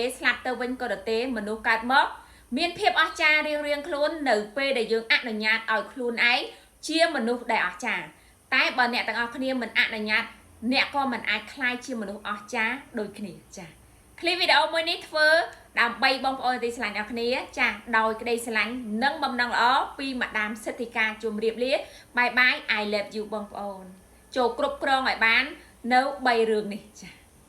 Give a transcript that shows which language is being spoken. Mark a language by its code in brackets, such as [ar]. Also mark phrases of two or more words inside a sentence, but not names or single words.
[km] ស្លាប់ទៅវិញក៏ទៅទេមនុស្សកើតមកមានភាពអស្ចារ្យរៀងៗខ្លួននៅពេលដែលយើងអនុញ្ញាតឲ្យខ្លួនឯងជាមនុស្សដែលអស្ចារ្យតែបើអ្នកទាំងអស់គ្នាមិនអនុញ្ញាតអ្នកក៏មិនអាចក្លាយជាមនុស្សអស្ចារ្យដូចគ្នាចាคลิปវីដេអូមួយនេះធ្វើដើម្បីបងប្អូនទីស្រឡាញ់អ្នកគ្នាចាដោយក្តីស្រឡាញ់និងបំណងល្អពីម៉ាដាមសិទ្ធិកាជម្រាបលាបាយបាយ [en] I love you [km] បងប្អូនចូលគ្រប់គ្រងឲ្យបាននៅ3រឿងនេះចា